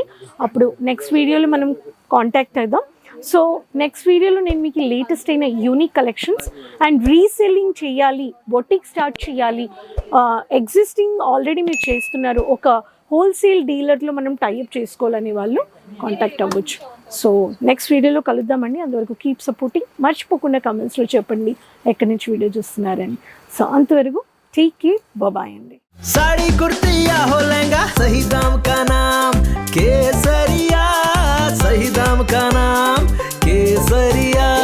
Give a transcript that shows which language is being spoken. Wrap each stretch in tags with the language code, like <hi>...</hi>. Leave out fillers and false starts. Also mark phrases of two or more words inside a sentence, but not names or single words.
<te>అప్పుడు నెక్స్ట్ వీడియోలో మనం కాంటాక్ట్ అవుదాం. సో నెక్స్ట్ వీడియోలో నేను మీకు లేటెస్ట్ అయిన</te> <en>unique collections and reselling</en> <te>చేయాలి, బొటిక్ స్టార్ట్ చేయాలి,</te> <en>existing already</en> <te>మీరు చేస్తున్నారు, ఒక హోల్సేల్ డీలర్లో మనం టైఅప్ చేసుకోవాలని వాళ్ళు కాంటాక్ట్ అవ్వచ్చు. సో నెక్స్ట్ వీడియోలో కలుద్దామండి. అంతవరకు</te> <en>keep supporting.</en> <te>మర్చిపోకుండా కమెంట్స్లో చెప్పండి ఎక్కడి నుంచి వీడియో చూస్తున్నారని. సో అంతవరకు</te> <en>take care,</en> <te>బాయ్ అండి.</te> <hi>साड़ी कुर्ती या हो लहंगा, सही दाम का नाम केसरिया, सही दाम का नाम केसरिया.</hi>